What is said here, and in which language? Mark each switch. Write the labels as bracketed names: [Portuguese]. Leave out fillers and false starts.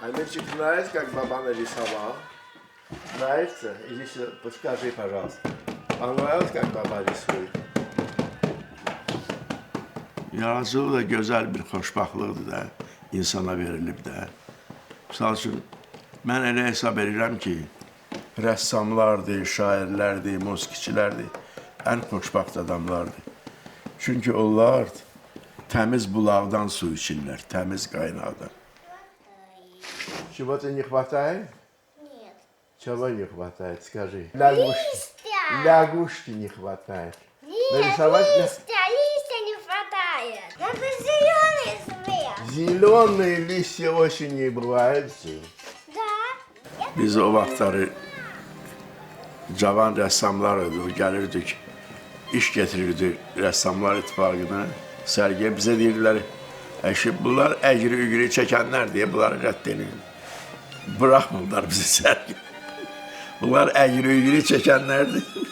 [Russian] Мальчик, нравится, как баба нарисовал? Нравится? Иди сюда, подскажи, пожалуйста. Понравилось, как baba рисует? [Azerbaijani] Yaradıcılıq da gözəl bir xoşbaxtlıqdır da, insana verilib də. Misal üçün, mən elə hesab edirəm ki, rəssamlardır, şairlərdir, musiqiçilərdir, ən xoşbaxt adamlardır. Çünki onlar təmiz bulaqdan su içirlər, təmiz qaynaqdan. [Russian] Чего-то не хватает? Нет. Чего не хватает, скажи. Листья. Лягушки не хватает. Нет, Нарисовать листья не хватает. Надо зеленый цвет. Зеленые листья осенью бывают. Да. [Azerbaijani] Biz o vaxtları cavan rəssamlar idi, gəlirdik, iş getirirdi Rəssamlar İttifaqına, sərgiyə bizə deyirdilər, bunlar əgri-ügri çəkənlər deyə bunları rədd edin. Bıraxmırlar bizi sərgi. Bunlar əgri-ügri çəkənlərdir.